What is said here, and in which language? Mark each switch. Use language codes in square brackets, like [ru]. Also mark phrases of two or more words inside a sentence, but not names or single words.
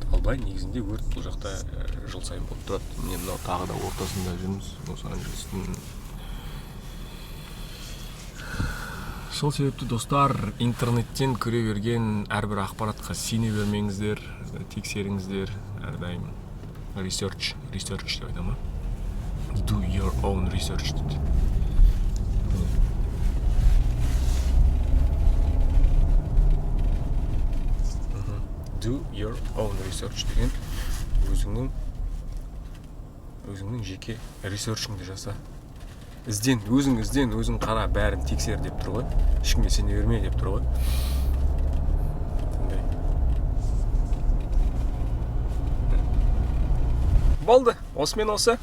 [kk] Албай негізінде өрт бұл жақта жыл сайын болып тұрады. Міне мынау тағы да ортасында жүрміз, Лос-Анджелестің. Сол себепті достар, интернеттен көре берген әрбір ақпаратқа сене бермеңіздер, тексеріңіздер, әрдайым research деп айтама. [en] Do your own research [kk] дейді. [en] Do your own research [kk] деген өзіңнің жеке ресерчіңді жаса. Өзің қара, бәрін тексер деп тұр ғой. Ешкімге сене берме деп тұр ғой. Болды, осымен осы.